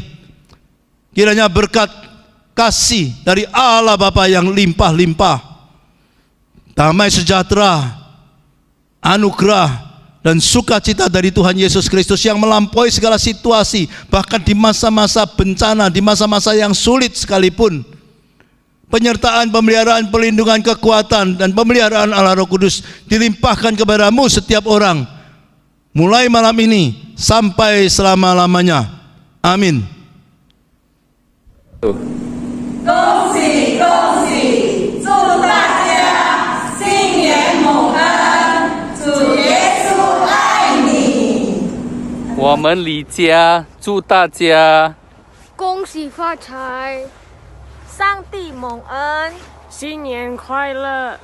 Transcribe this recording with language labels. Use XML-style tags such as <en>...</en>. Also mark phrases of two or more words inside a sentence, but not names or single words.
<id>Kiranya berkat kasih dari Allah Bapa yang limpah-limpah, damai sejahtera, anugerah dan sukacita dari Tuhan Yesus Kristus yang melampaui segala situasi, bahkan di masa-masa bencana, di masa-masa yang sulit sekalipun, penyertaan, pemeliharaan, perlindungan, kekuatan dan pemeliharaan Allah Roh Kudus dilimpahkan kepadamu setiap orang, mulai malam ini sampai selama-lamanya. Amin.</id> <zh>我们李家祝大家恭喜发财，上帝蒙恩，新年快乐，</zh>